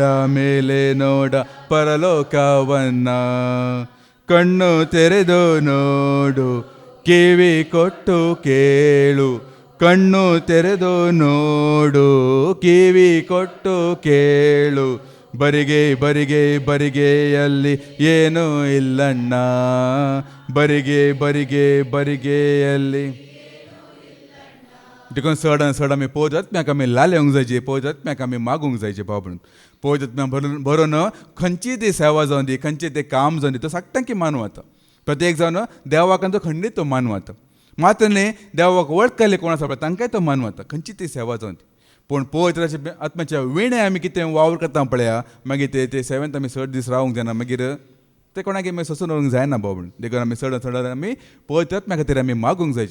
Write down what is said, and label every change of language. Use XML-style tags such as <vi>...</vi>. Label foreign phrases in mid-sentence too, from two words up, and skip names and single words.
<kn>ಮೇಲೆ ನೋಡ ಪರಲೋಕವನ್ನ ಕಣ್ಣು ತೆರೆದು ನೋಡು ಕಿವಿ ಕೊಟ್ಟು ಕೇಳು ಕಣ್ಣು ತೆರೆದು ನೋಡು ಕಿವಿ ಕೊಟ್ಟು ಕೇಳು ಬರಿಗೆ ಬರಿಗೆ ಬರಿಗೆಯಲ್ಲಿ ಏನೂ ಇಲ್ಲಣ್ಣ ಬರಿಗೆ ಬರಿಗೆ ಬರಿಗೆಯಲ್ಲಿ</kn> <kok>देखून चड आमी पळयत आत्म्याक आमी लाल्योंक जायचे पळयत आत्म्याक आमी मागूंक जायचे भाव म्हणून पळयत आत्म्या बरोवन खंयची ती सेवा जावन दी खंयचें तें काम जावन दी तो साकटांकी मानूं आता प्रत्येक जावन देवाक तो खंडीत तो मानूं आता मात्र न्ही देवाक वळखले कोण आसा पळय तांकांय तो मानूं आता खंयची ती सेवा जावन दी पूण पळयत अशें आत्म्याच्या विणे आमी कितें वावर करता पळया मागीर ते सेवेंत आमी 6 दीस रावूंक जायना मागीर ते कोणाक मागीर सोंसून व्हरूंक जायना भाव म्हणून देखून आमी चड आमी पळयत आत्म्या खातीर आमी मागूंक जायचे.</kok>